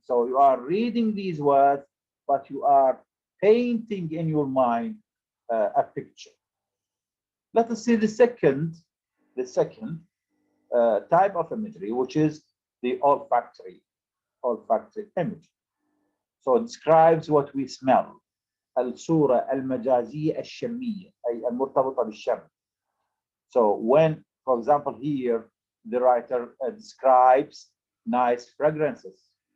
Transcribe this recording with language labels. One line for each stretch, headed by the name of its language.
English: So you are reading these words, but you are painting in your mind a picture. Let us see the second type of imagery, which is the olfactory image. So it describes what we smell.
Arabic: الصورة المجازية الشمية أي المرتبطة بالشم.
English: So when, for example, here the writer describes nice fragrances.